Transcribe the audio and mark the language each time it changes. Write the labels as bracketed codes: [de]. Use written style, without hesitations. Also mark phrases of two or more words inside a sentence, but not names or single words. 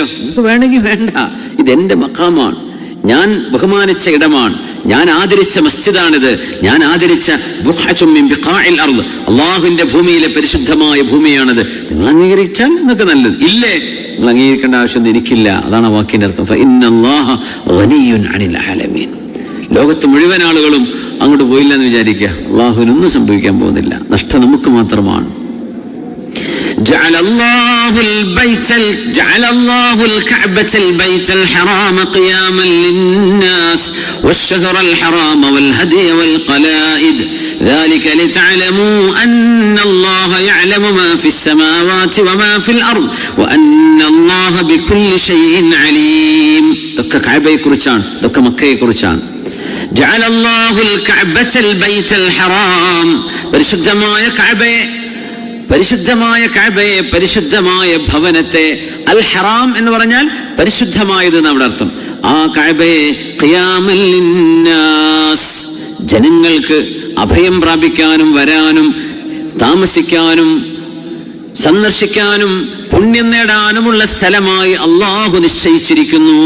[ml] നിങ്ങൾക്ക് വേണമെങ്കിൽ വേണ്ട, ഇതെന്റെ മഖാമാണ്, ഞാൻ ബഹുമാനിച്ച ഇടമാണ്, ഞാൻ ആദരിച്ച മസ്ജിദാണിത്, ഞാൻ ആദരിച്ച [ar] بقعة من بقاع الأرض, [ml] അല്ലാഹുവിന്റെ ഭൂമിയിലെ പരിശുദ്ധമായ ഭൂമിയാണിത്. നിങ്ങൾ അംഗീകരിച്ചാൽ നിങ്ങൾക്ക് നല്ലത്, ഇല്ലേ നിങ്ങൾ അംഗീകരിക്കേണ്ട ആവശ്യമൊന്നും എനിക്കില്ല. അതാണ് ആ വാക്കിന്റെ അർത്ഥം. [ar] فإن الله غني عن العالمين. [ml] ലോകത്ത് മുഴുവൻ ആളുകളും അങ്ങോട്ട് പോയില്ല എന്ന് വിചാരിക്കുക, അല്ലാഹുവിനൊന്നും സംഭവിക്കാൻ പോകുന്നില്ല. നഷ്ടം നമുക്ക് മാത്രമാണ്. [ar] جعل الله الكعبة البيت الحرام قياما للناس والشهر الحرام والهدي والقلائد ذلك لتعلموا أن الله يعلم ما في السماوات وما في الأرض وأن الله بكل شيء عليم. دك كعبة كرچان دك مكة كرچان. جعل الله الكعبة البيت الحرام، [ml] പരിശുദ്ധമായ കഅബയെ, പരിശുദ്ധമായ ഭവനത്തെ, [ar] الحرام [ml] എന്ന് പറഞ്ഞാൽ പരിശുദ്ധമായത് നമ്മുടെ അർത്ഥം. ആ കഅബയെ [ar] قياما للناس, [ml] ജനങ്ങൾക്ക് അഭയം പ്രാപിക്കാനും വരാനും താമസിക്കാനും സന്ദർശിക്കാനും പുണ്യം നേടാനുമുള്ള സ്ഥലമായി അല്ലാഹു നിശ്ചയിച്ചിരിക്കുന്നു.